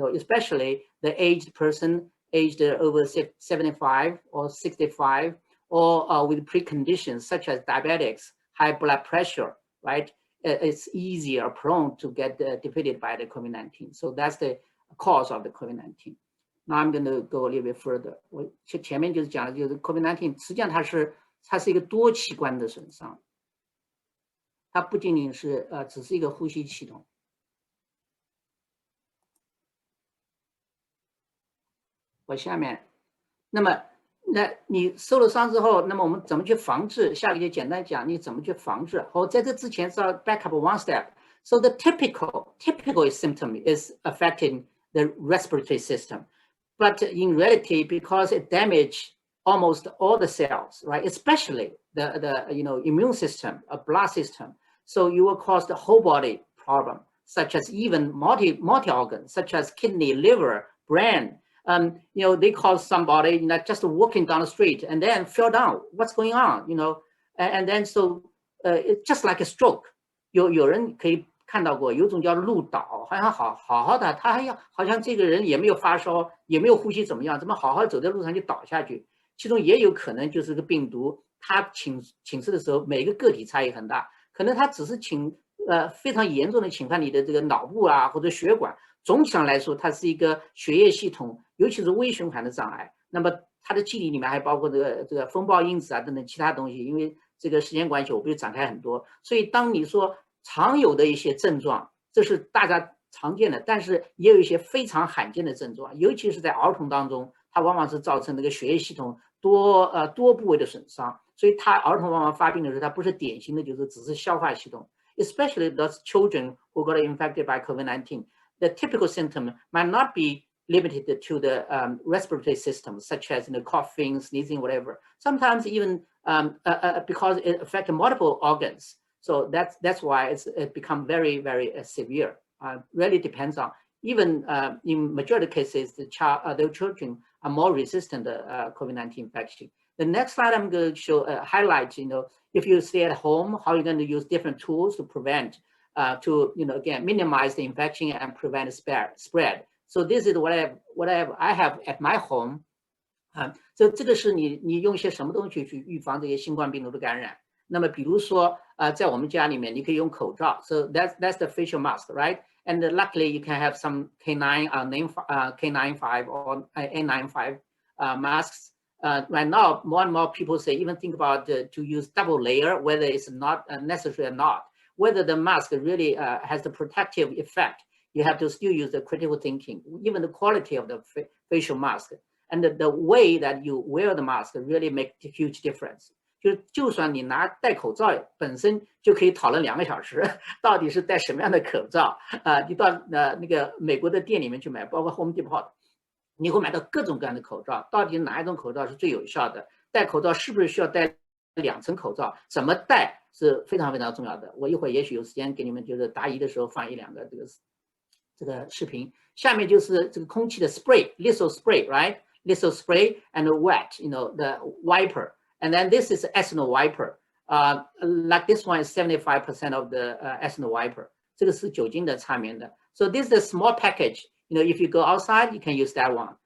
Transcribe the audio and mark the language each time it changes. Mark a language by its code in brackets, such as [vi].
[en] Especially the aged person, aged over 75 or 65, or with preconditions such as diabetics, high blood pressure, right? It's easier prone to get defeated by the COVID-19. So that's the cause of the COVID-19. Now I'm going to go a little bit further. [zh] 我前面就是讲的就是 COVID-19， 实际上它是一个多器官的损伤，它不仅仅是只是一个呼吸系统。我下面，那你受了伤之后，那么我们怎么去防治？下个就简单讲你怎么去防治。在这之前是要 [en] back up one step. So the typical symptom is affecting the respiratory system, but in reality, because it damaged almost all the cells, right? Especially the immune system, a blood system. So you will cause the whole body problem, such as even multi organs, such as kidney, liver, brain. They call somebody just walking down the street and then fell down. What's going on? And then so it's just like a stroke. [zh] 有人可以看到过，有种叫路倒，好像好的，他好像这个人也没有发烧，也没有呼吸怎么样，怎么好好走在路上就倒下去？其中也有可能就是个病毒，它侵蚀的时候，每个个体差异很大，可能它只是非常严重的侵犯你的这个脑部啊或者血管。总体上来说，它是一个血液系统，尤其是微循环的障碍。那么它的机理里面还包括这个风暴因子啊等等其他东西。因为这个时间关系，我不会展开很多。所以当你说常有的一些症状，这是大家常见的，但是也有一些非常罕见的症状，尤其是在儿童当中，它往往是造成这个血液系统多部位的损伤。所以儿童往往发病的时候，它不是典型的就是只是消化系统 [en] ，especially those children who got infected by COVID-19. The typical symptom might not be limited to the respiratory system, such as coughing, sneezing, whatever. Sometimes even because it affects multiple organs. So that's why it become very, very severe. Really depends on, even in majority of cases, the children are more resistant to COVID-19 infection. The next slide I'm going to show highlight, if you stay at home, how you're going to use different tools to prevent, again, minimize the infection and prevent spread. So this is what I have at my home. [zh] 这个是你用一些什么东西去预防这些新冠病毒的感染。那么比如说在我们家里面你可以用口罩。 [en] So that's the facial mask, right? And luckily you can have some K95 or N95 masks. Right now, more and more people say even think about to use double layer, whether it's not necessary or not. Whether the mask really has the protective effect, you have to still use the critical thinking, even the quality of the facial mask. And the way that you wear the mask really make a huge difference. [zh] 就算你戴口罩本身就可以讨论2个小时，到底是戴什么样的口罩你到那个美国的店里面去买，包括 Home Depot， 你会买到各种各样的口罩，到底哪一种口罩是最有效的？戴口罩是不是需要戴2层口罩？怎么戴是非常非常重要的。我一会儿也许有时间给你们就是答疑的时候放1、2个这个视频。下面就是这个空气的 [en] spray，lethal spray，right？ Lethal spray and wet, the wiper. And then this is ethanol wiper. Like this one is 75% of the ethanol wiper. [zh] 这个是酒精的擦棉的。 [en] So this is a small package. If you go outside, you can use that one.